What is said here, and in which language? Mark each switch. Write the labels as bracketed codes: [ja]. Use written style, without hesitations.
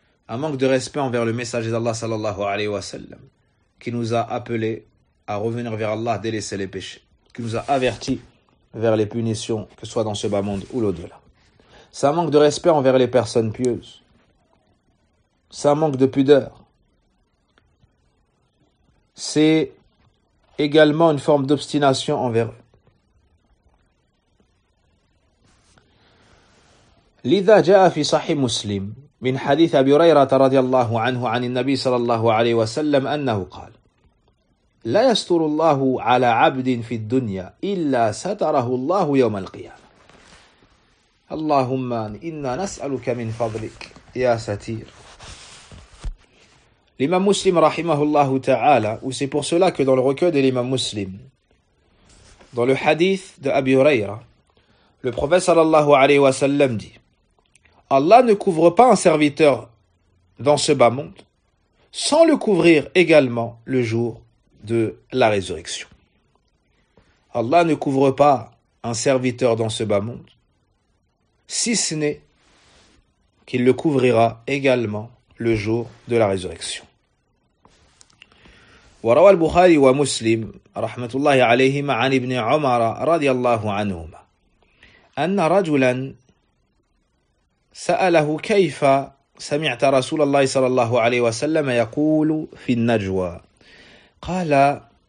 [fr] Un manque de respect envers le messager d'Allah sallallahu alayhi wa sallam, qui nous a appelés à revenir vers Allah, délaisser les péchés, qui nous a avertis vers les punitions, que ce soit dans ce bas monde ou l'au-delà. C'est un manque de respect envers les personnes pieuses. C'est un manque de pudeur. C'est également une forme d'obstination envers eux. [ar] لذا جاء في صحيح مسلم من حديث أبي هريرة رضي الله عنه عن النبي صلى الله عليه وسلم أنه قال لا يستر الله على عبد في الدنيا إلا ستره الله يوم القيامة اللهم إنا نسألك من فضلك يا ستير. [fr] L'imam muslim rahimahullah ta'ala, ou c'est pour cela que dans le recueil de l'imam muslim, dans le hadith de Abi Huraira, le prophète sallallahu alayhi wa sallam dit « Allah ne couvre pas un serviteur dans ce bas monde sans le couvrir également le jour de la résurrection. » Allah ne couvre pas un serviteur dans ce bas monde si ce n'est qu'il le couvrira également le jour de la résurrection. [ar] وروى البخاري ومسلم رحمة الله عليهما عن ابن عمر رضي الله عنهما أن رجلا سأله كيف سمعت رسول الله صلى الله عليه وسلم يقول في النجوى قال